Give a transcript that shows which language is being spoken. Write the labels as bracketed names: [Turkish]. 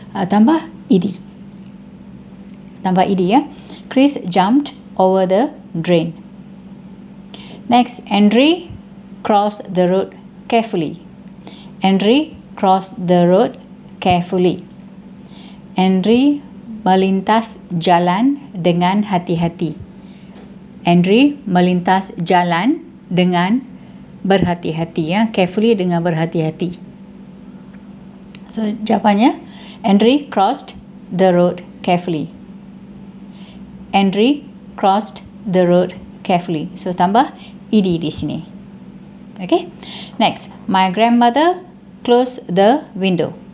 [Malay] Tambah ed. Tambah ed ya. [English] Chris jumped over the drain. Next, Andre crossed the road carefully. Andre crossed the road carefully. [Malay] Andre melintas jalan dengan hati-hati. Andre melintas jalan dengan berhati-hati ya. Carefully dengan berhati-hati. [English] So jawapannya, Andre crossed the road carefully. Andre crossed the road carefully. So tambah ed di sini. Okay. Next, my grandmother closed the window.